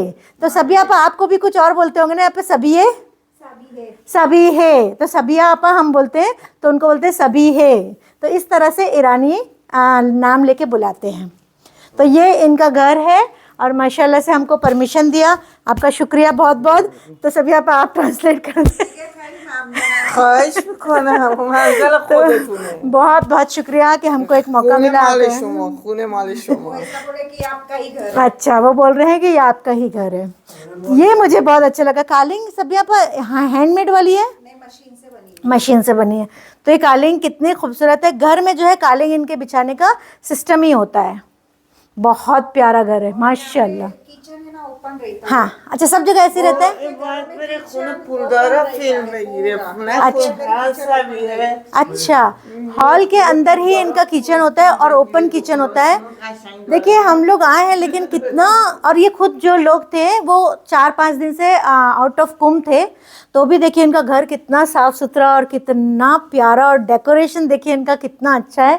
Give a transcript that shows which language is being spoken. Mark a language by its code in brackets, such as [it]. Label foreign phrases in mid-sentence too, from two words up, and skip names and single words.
[hi] तो सभी आपको भी कुछ और बोलते होंगे ना यहाँ पे, सभी है तो सबिया आपा हम बोलते हैं, तो उनको बोलते हैं सभी है। तो इस तरह से ईरानी नाम लेके बुलाते हैं। तो ये इनका घर है और माशाल्लाह से हमको परमिशन दिया, आपका शुक्रिया बहुत बहुत। तो सभी आप ट्रांसलेट कर दें। [fa] خواهش میکنم منزل خودتونه [hi] बहुत बहुत शुक्रिया कि हमको एक मौका [fa] خونه [hi] मिला [fa] مال [hi] आके। [fa] شما خونه مال شما [hi] ऐसा बोले कि आपका ही घर है। अच्छा, वो बोल रहे हैं कि ये आपका ही घर है। ये मुझे बहुत अच्छा लगा। कालिंग सभी आप हैंडमेड वाली है, नहीं, मशीन से बनी है। मशीन से बनी है। तो ये कालिंग कितनी खूबसूरत है। घर में जो है कालिंग इनके बिछाने का सिस्टम ही होता है। बहुत प्यारा घर है माशाल्लाह। किचन है ना, ओपन रहता है। हाँ, अच्छा, सब जगह ऐसे रहता है। [fa] این باید بره خونه پولدارا فیلم بگیره خونه خود هست है [hi] अच्छा, हॉल के अंदर ही इनका किचन होता है और [en] open kitchen [hi] होता है। देखिए हम लोग आए हैं लेकिन कितना, और ये खुद जो लोग थे वो 4-5 दिन से [en] out of [hi] कुम थे, तो भी देखिए इनका घर कितना साफ सुथरा और कितना प्यारा, और डेकोरेशन देखिए इनका कितना अच्छा है।